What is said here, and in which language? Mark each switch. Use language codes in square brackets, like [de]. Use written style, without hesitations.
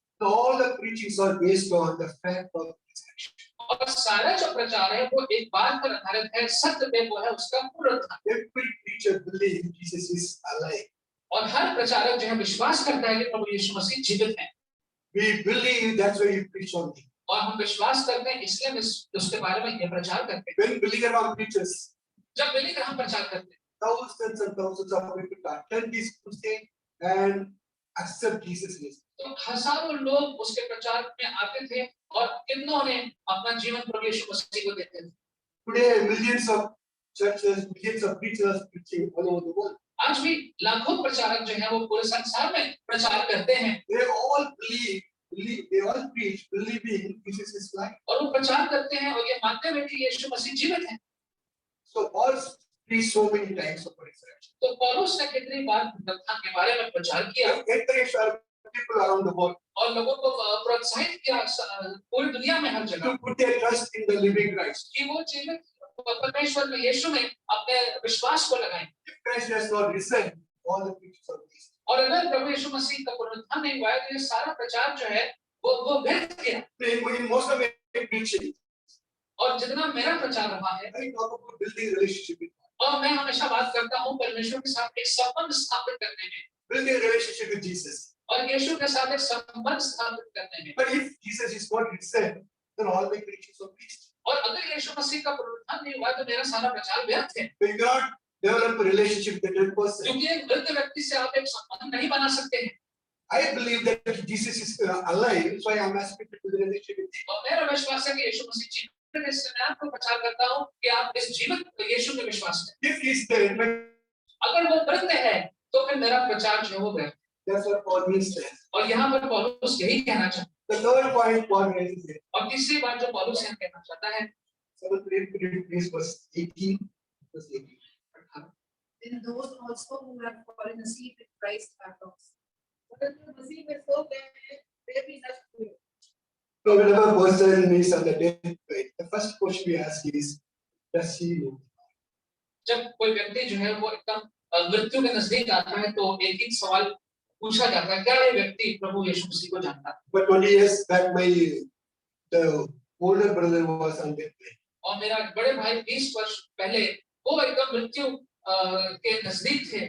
[en] So all the preachings are based on the fact of resurrection. [hi] और सारा जो प्रचार है वो एक बात पर आधारित है, सत्य पे, वो है उसका पुनरुत्थान। [en] Every preacher believes Jesus is alive. [hi] और हर प्रचारक जो है विश्वास करता है कि प्रभु यीशु मसीह जीवित है, [en] We believe that's why we preach on him. [hi] और हम विश्वास करते हैं इसलिए हम उसके बारे में ये प्रचार करते हैं। [en] When Billy Graham preaches, [hi] जब बिली ग्राहम प्रचार करते हैं, [en] thousands and thousands of people attend his crusade and accept Jesus Christ. [hi] तो हजारों लोग उसके प्रचार में आते थे और कितनों ने अपना जीवन प्रभु यीशु मसीह को देते थे। [en] Today, millions of churches, millions of preachers preaching all over the world. [hi] आज भी लाखों प्रचारक जो है वो पूरे संसार में प्रचार करते हैं, [en] They all they all preach, believing Jesus is life. [hi] और वो प्रचार करते हैं और ये मानते हुए कि यीशु मसीह जीवित है। [en] So Paul preached so many times of resurrection. [hi] तो पौलुस ने कितनी बार पुनरुत्थान के बारे में प्रचार किया [en] Encourage people around the world [hi] और लोगों को प्रोत्साहित किया पूरी दुनिया में हर जगह [en] to put their trust in the living Christ. [hi] कि वो जीवित परमेश्वर में, यीशु में अपने विश्वास को लगाएं। [en] If Christ has not risen, all the preachers are wasted. [hi] और अगर प्रभु यीशु मसीह का पुनरुत्थान नहीं हुआ है, तो ये सारा प्रचार जो है वो व्यर्थ गया। [en] In most of my preaching, [hi] और जितना मेरा प्रचार रहा है, [en] I talk about building relationship with God, [hi] और मैं हमेशा बात करता हूँ परमेश्वर के साथ एक संबंध स्थापित करने में, [en] building relationship with Jesus. [hi] और यीशु के साथ एक संबंध स्थापित करने में। [en] But if Jesus is not risen, then all my preachings are wasted. [hi] और अगर यीशु मसीह का पुनरुत्थान नहीं हुआ, तो मेरा सारा प्रचार व्यर्थ है, [en] So you cannot develop a relationship with the dead person. [hi] क्योंकि एक मृत व्यक्ति से आप एक संबंध नहीं बना सकते हैं। [en] I believe that Jesus is alive, so I am asking to build a relationship with him. [hi] और मेरा विश्वास है कि यीशु मसीह जीवित मैं इससे मैं आपको प्रचार करता हूँ कि आप इस जीवित यीशु में विश्वास करें। [en] If he's dead, but [hi] अगर वो मृत है तो फिर मेरा प्रचार जो हो गया। [en] that's what Paul means there. [hi] और यहाँ पर पौलुस यही कहना चाहता [en] The third point Paul raises here. [hi] है। और तीसरी बात जो पौलुस यहाँ कहना चाहता है, [en] Someone read verse 18. Verse 18. Then those also who have fallen asleep in Christ are lost. [hi] परंतु मसीह में सो गए हैं, वे भी नष्ट हुए। [en] So whenever a person is on the deathbed, the first question we ask is, does he know? [hi] जब कोई व्यक्ति जो है वो एकदम मृत्यु के नजदीक आता है तो एक ही सवाल पूछा जाता है, क्या ये व्यक्ति प्रभु यीशु मसीह को जानता है? [en] But 20 years back, the older brother was on deathbed. [hi] और मेरा बड़े भाई 20 वर्ष पहले वो एकदम मृत्यु के नजदीक थे।